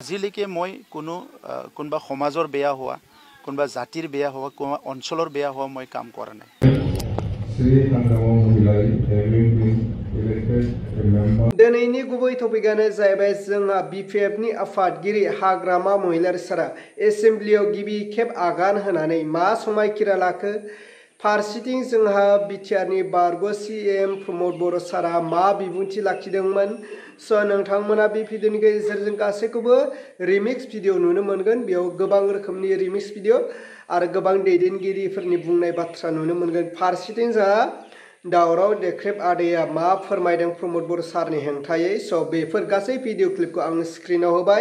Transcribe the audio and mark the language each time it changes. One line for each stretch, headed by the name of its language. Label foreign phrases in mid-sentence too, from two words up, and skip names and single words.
Assamese: আজিলৈকে মই কোনোবা সমাজৰ বেয়া হোৱা কোনোবা জাতিৰ বেয়া হোৱা কোনোবা অঞ্চলৰ বেয়া হোৱা মই কাম কৰা নাই
Bodo: दिनैनि गुबै टपिकआनो जाहैबाय जोंहा बिपिएफनि आफादगिरि हाग्रामा महिलारि सारा एसेम्ब्लियाव गिबि खेब आगान होनानै मा समायखिरा लाखो फारसेथिं जोंहा बिटिआरनि बारग' सीएम प्रमद बर' सारा मा बिबुंथि लाखिदोंमोन स' नोंथांमोना बे भिडिअनि गेजेरजों गासैखौबो
English: remix video
Bodo: नुनो मोनगोन बेयाव गोबां रोखोमनि
English: remix video
Bodo: आरो गोबां दैदेनगिरिफोरनि बुंनाय बाथ्रा नुनो मोनगोन फारसेथिं जोंहा दावराव देख्रेब आदैया मा फोरमायदों प्रमद बर' सारनि हेंथायै स' बेफोर गासै भिडिअ क्लिपखौ आं स्क्रिनाव होबाय